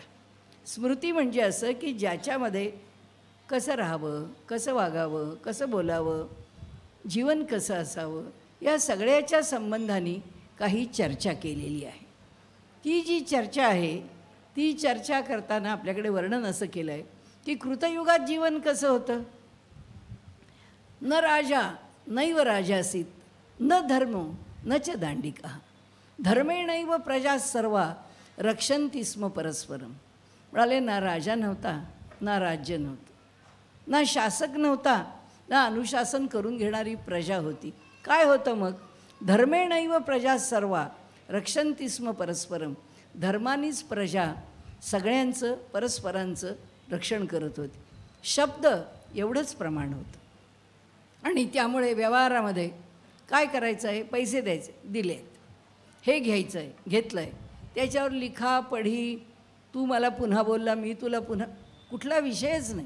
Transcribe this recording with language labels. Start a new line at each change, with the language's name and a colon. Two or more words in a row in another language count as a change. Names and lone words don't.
Marathi: स्मृती म्हणजे असं की ज्याच्यामध्ये कसं राहावं, कसं वागावं, कसं बोलावं, जीवन कसं असावं, या सगळ्याच्या संबंधाने काही चर्चा केलेली आहे. ती जी चर्चा आहे ती चर्चा करताना आपल्याकडे वर्णन असं केलं आहे की कृतयुगात जीवन कसं होतं.
Sanskrit: न राजा नैव राजासीत, न धर्मो न च दांडिका, धर्मेणैव प्रजा सर्वा रक्षन्ति स्म परस्परम.
Marathi: म्हणाले ना राजा नव्हता, ना राज्य नव्हतं, ना शासक नव्हता, ना अनुशासन करून घेणारी प्रजा होती. काय होतं मग?
Sanskrit: धर्मेणैव प्रजा सर्वा रक्षन्ति स्म परस्परम.
Marathi: धर्मानीच प्रजा सगळ्यांचं परस्परांचं रक्षण करत होती. शब्द एवढंच प्रमाण होतं. आणि त्यामुळे व्यवहारामध्ये काय करायचं आहे, पैसे द्यायचे, दिलेत, हे घ्यायचं आहे, घेतलं आहे, त्याच्यावर लिखा पढी, तू मला पुन्हा बोलला, मी तुला पुन्हा, कुठला विषयच नाही.